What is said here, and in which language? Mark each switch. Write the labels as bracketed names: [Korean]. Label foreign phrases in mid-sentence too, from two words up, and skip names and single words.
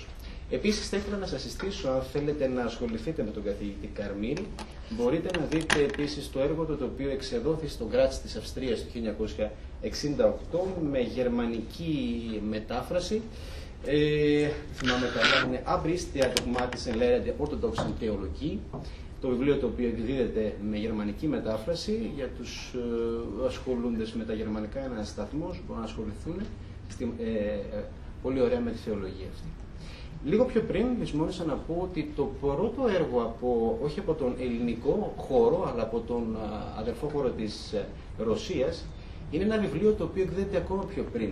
[Greek] Επίσης, θα ήθελα να σας συστήσω, αν θέλετε να ασχοληθείτε με τον καθηγητή Καρμύρη, μπορείτε να δείτε επίσης το έργο του, το οποίο εξεδόθη στο Γκράτς της Αυστρίας το 1968 με γερμανική μετάφραση. Θυμάμαι καλά, είναι Abriss der dogmatischen Lehre der orthodoxen Theologie. Το βιβλίο το οποίο εκδίδεται με γερμανική μετάφραση για τους ασχολούντες με τα γερμανικά, ένα σταθμός, μπορούν να ασχοληθούν πολύ ωραία με τη θεολογία αυτή. Λίγο πιο πριν λησμόνησα να πω ότι το πρώτο έργο, όχι από τον ελληνικό χώρο, αλλά από τον αδερφό χώρο της Ρωσίας, είναι ένα βιβλίο το οποίο εκδίδεται ακόμα πιο πριν.